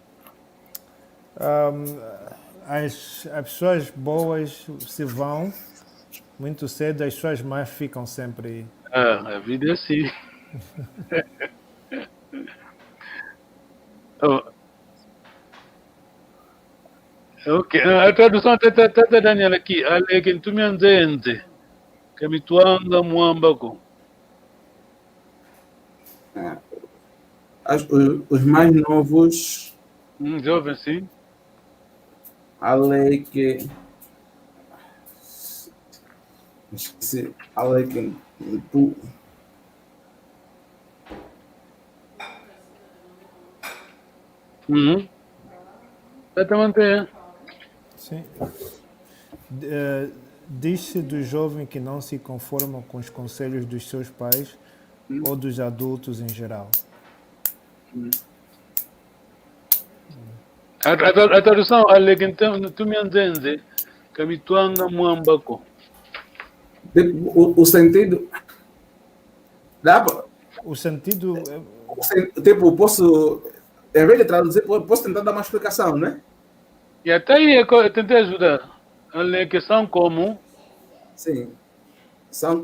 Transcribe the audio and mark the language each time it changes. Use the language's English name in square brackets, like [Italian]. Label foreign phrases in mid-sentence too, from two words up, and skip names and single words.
[Portuguese] As pessoas boas se vão muito cedo, as pessoas más ficam sempre. A vida é assim. Ok, a tradução está Daniel aqui. [Kongo] Aleke ntumianzenze, kamitwanga mwambako. [Portuguese] Os mais novos. Jovem, sim. Aleke. Esqueci. Aleke. Tu. Tata mantém. Sim. Diz-se do jovem que não se conforma com os conselhos dos seus pais ou dos adultos em geral. A tradução, [Kongo] Aleke ntumianzenze, kamitwanga mwambako. [Portuguese] O sentido. O sentido. Tipo, posso. Em vez de traduzir, posso tentar dar uma explicação, né? E até aí eu tentei ajudar. Aleke são como. Sim. São